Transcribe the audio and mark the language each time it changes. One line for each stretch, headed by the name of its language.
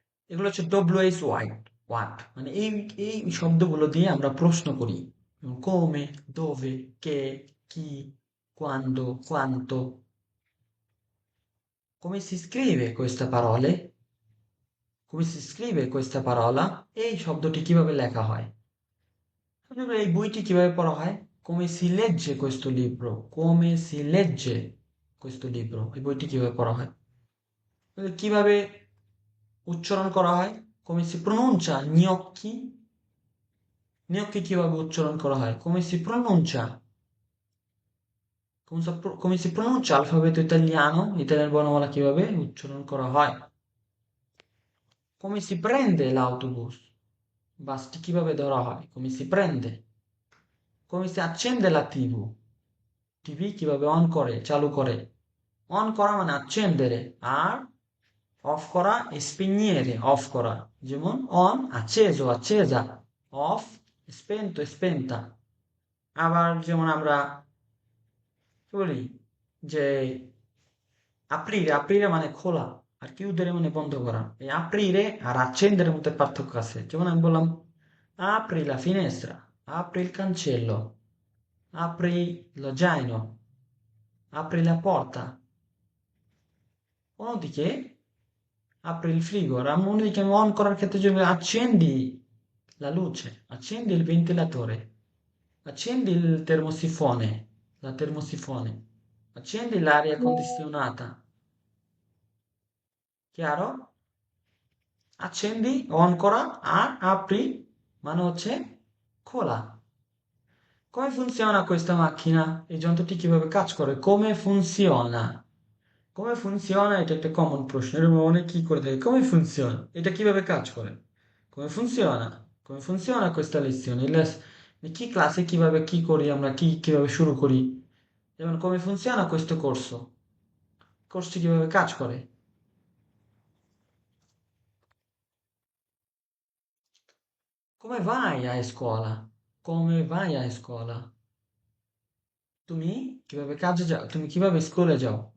Bangla: এগুলো হচ্ছে WH watt, মানে এই এই শব্দগুলো দিয়ে আমরা প্রশ্ন করি, come, dove, che, chi, quando, quanto,
Italian: come si scrive queste parole, come si scrive questa parola,
Bangla: এই শব্দটি কিভাবে লেখা হয়, এই বইটি কিভাবে পড়া হয়,
Italian: come si legge questo libro? Come si legge questo libro?
Bangla: এই বইটি কিভাবে পড়া হয়? কিভাবে উচ্চারণ করা হয়?
Italian: Come si pronuncia gnocchi?
Bangla: Gnocchi কিভাবে উচ্চারণ করা হয়?
Italian: Come si pronuncia? Come si pronuncia l'alfabeto italiano?
Bangla: Italian বর্ণমালা কিভাবে উচ্চারণ করা হয়?
Italian: Come si prende l'autobus?
Bangla: বাসটি কিভাবে ধরা হয়?
Italian: Come si prende? Come si accende la TV?
Bangla: TV কিভাবে অন করে চালু করে? অন করা মানে accendere আর অফ করা spegnere অফ করা, যেমন on acceso accesa, of spento spenta। আবার যেমন আমরা কি বলি যে aprire aprire মানে খোলা আর chiudere মানে বন্ধ করা।
Italian: এই aprire আর accendere
Bangla: মধ্যে পার্থক্য আছে, যেমন আমি বললাম
Italian: apri la finestra, apri il cancello, apri lo zaino, apri la porta। অন্যদিকে apri il frigo,
Bangla: আর অন্যদিকে আমি অন করার ক্ষেত্রে যদি
Italian: accendi la luce, accendi il ventilatore, accendi il termosifone, la termosifone, accendi l'aria condizionata, chiaro?
Bangla: Accendi on করা আর apri মানে হচ্ছে খোলা।
Italian: Come funziona questa macchina?
Bangla: এই যন্ত্রটি কিভাবে কাজ করে?
Italian: Come funziona?
Bangla: Come funziona? এটা একটা কমন প্রশ্ন, এর মনে কি করে থাকে?
Italian: Come funziona?
Bangla: এটা কিভাবে কাজ করে?
Italian: Come funziona? Come funziona questa lezione?
Bangla: কি ক্লাসে কিভাবে কি করি আমরা, কিভাবে শুরু করি?
Italian: যেমন come funziona questo corso?
Bangla: কোর্সটি কিভাবে কাজ করে?
Italian: Come vai a scuola? Come vai a scuola?
Bangla: তুমি কিভাবে কাজে যাও? তুমি কিভাবে স্কুলে যাও?